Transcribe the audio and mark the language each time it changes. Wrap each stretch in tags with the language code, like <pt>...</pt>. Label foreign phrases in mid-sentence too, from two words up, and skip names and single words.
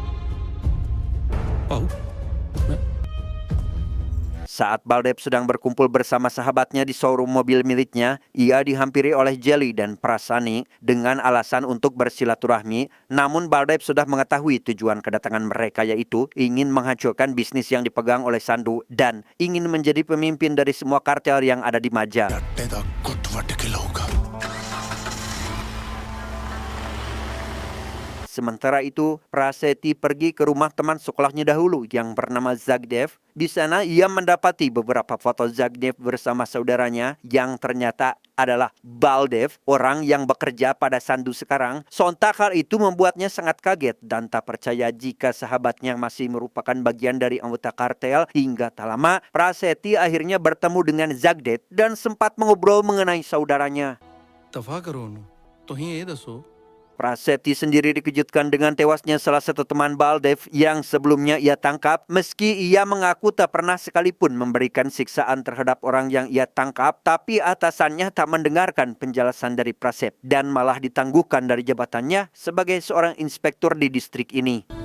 <id>Saat Baldep sedang berkumpul bersama sahabatnya di showroom mobil miliknya, ia dihampiri oleh Jelly dan Prasani dengan alasan untuk bersilaturahmi. Namun Baldep sudah mengetahui tujuan kedatangan mereka, yaitu ingin menghancurkan bisnis yang dipegang oleh Sandu dan ingin menjadi pemimpin dari semua kartel yang ada di Maja.</id> <pa>ਰੱਟੇ ਦਾ ਗੁੱਟ ਵੱਟ ਕੇ ਲਾਊਗਾ</pa> <id>Sementara itu, Prasetya pergi ke rumah teman sekolahnya dahulu yang bernama Zagdev. Di sana ia mendapati beberapa foto Zagdev bersama saudaranya yang ternyata adalah Baldep, orang yang bekerja pada Sandu sekarang. Sontak hal itu membuatnya sangat kaget dan tak percaya jika sahabatnya masih merupakan bagian dari anggota kartel. Hingga tak lama, Prasetya akhirnya bertemu dengan Zagdev dan sempat mengobrol mengenai saudaranya.</id> <pa>ਦਫਾ ਕਰੋ ਉਹਨੂੰ ਤੁਸੀਂ ਇਹ ਦੱਸੋ</pa> <id>Prasetya sendiri dikejutkan dengan tewasnya salah satu teman Baldep yang sebelumnya ia tangkap, meski ia mengaku tak pernah sekalipun memberikan siksaan terhadap orang yang ia tangkap, tapi atasannya tak mendengarkan penjelasan dari Prasetya dan malah ditangguhkan dari jabatannya sebagai seorang inspektur di distrik ini.</id>